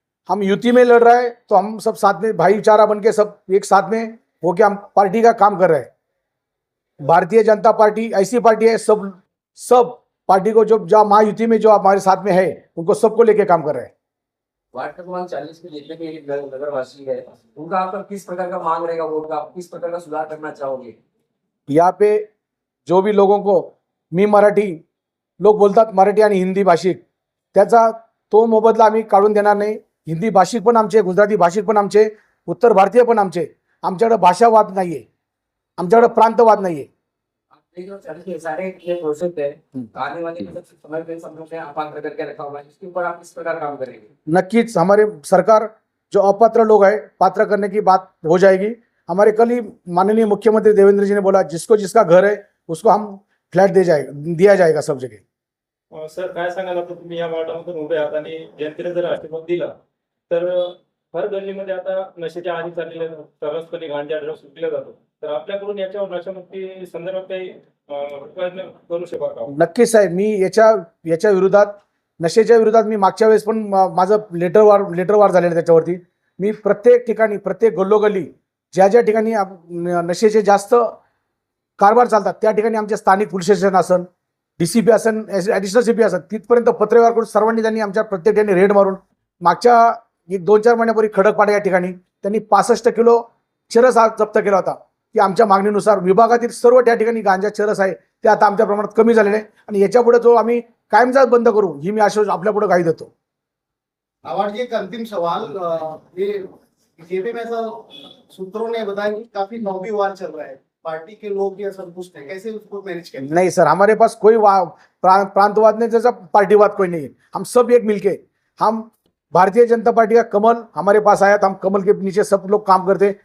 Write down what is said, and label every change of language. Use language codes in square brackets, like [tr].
[hi] हम युति में लड़ रहे हैं तो हम सब साथ में भाईचारा बन के सब एक साथ में होके हम पार्टी का काम कर रहे हैं। भारतीय जनता पार्टी ऐसी पार्टी है, सब पार्टी को जो महायुति में जो हमारे साथ में है उनको सबको लेके काम कर रहे हैं। वार्ड क्रमांक 40 में जितने भी नगरवासी है उनका आपका किस प्रकार का मांग रहेगा, वोट का आप किस प्रकार का सुधार करना चाहोगे? यहाँ पे जो भी लोगों को [mr] मी मराठी लोक बोलतात, मराठी आणि हिंदी भाषिक, त्याचा तो मोबदला आम्ही काढून देणार नाही। हिंदी भाषिक पण आमचे, गुजराती भाषिक पण आमचे, उत्तर भारतीय पण आमचे। आमच्याकडे भाषावाद नाहीये, आमच्याकडे प्रांतवाद नाहीये। [hi] सारे ये प्रोसेस है आने वाले समय में सब लोग ने अपात्र करके रखा हुआ है, इसके ऊपर आप किस प्रकार काम करेंगे? नक्कीच हमारे सरकार जो अपात्र लोग है पात्र करने की बात हो जाएगी। हमारे कल ही माननीय मुख्यमंत्री देवेंद्र जी ने बोला जिसको जिसका घर है उसको हम फ्लॅट दिया जाएगा सब जगह। [mr] सर काय सांगाल आता तुम्ही या वार्डामधून उभे आहात आणि जनतेने जर आशीर्वाद दिला तर हर गल्लीमध्ये आता नशेच्या आधी चाललेले सर्वचपणे गांजा ड्रग्स विकले जातो, तर आपल्याकडून याच्यावर नशामुक्ती संदर्भात काही प्रयत्न करू शकाल का? नक्कीच साहेब, मी याच्या विरोधात, नशेच्या विरोधात मी मागच्या वेळेस पण माझं लेटरवार झालेलं त्याच्यावरती। मी प्रत्येक ठिकाणी, प्रत्येक गल्लोगल्ली ज्या ठिकाणी नशेचे जास्त कारभार चालतात त्या ठिकाणी आमचे स्थानिक पोलीस स्टेशन असन, डीसीपी असन, ॲडिशनल सीपी असन, तिथपर्यंत पत्रव्यवहार करून सर्वांनी त्यांनी आमच्या प्रत्येक ठिकाणी रेड मारून मागच्या 1-2-4 महिन्यापूर्वी खडकपाडा या ठिकाणी त्यांनी 65 किलो चरस जप्त केला होता की आमच्या मागणीनुसार विभागातील सर्व त्या ठिकाणी गांजा चरस आहे ते आता आमच्या प्रमाणात कमी झालेले आहे आणि याच्यापुढे जो आम्ही कायमचाच बंद करू ही मी आश्वासन आपल्या पुढे गाई देतो। [hi] आवाज जी एक अंतिम सवाल, ये बीजेपी में ऐसा सूत्रों ने बताया कि काफी लॉबी वार चल रहा है, पार्टी के लोग ये संतुष्ट है, कैसे उसको मैनेज करें? नहीं सर, हमारे पास कोई प्रांतवाद नहीं, जैसा पार्टीवाद कोई नहीं है। हम सब एक मिलके, हम भारतीय जनता पार्टी का कमल हमारे पास आया तो हम कमल के नीचे सब लोग काम करते।